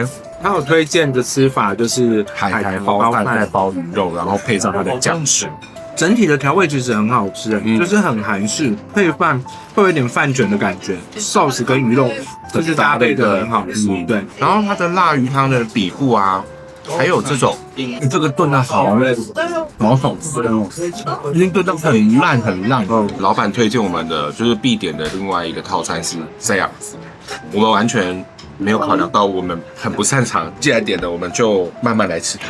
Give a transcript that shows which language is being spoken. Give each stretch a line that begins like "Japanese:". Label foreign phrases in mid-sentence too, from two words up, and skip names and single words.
Chinese: 他有推薦的吃法就是海苔包飯再包魚肉，然後配上它的醬吃。整體的調味其實很好吃，就是很韓式，配飯會有點飯捲的感覺，sauce跟魚肉就是搭配的很好吃。对，然後它的辣魚湯的底部啊，還有這種，這個燉的好好吃哦，已經燉到很爛很爛。老闆推薦我們的就是必點的另外一個套餐是這樣子，我們完全沒有考量到我們很不擅長，既然點了，我們就慢慢來吃它。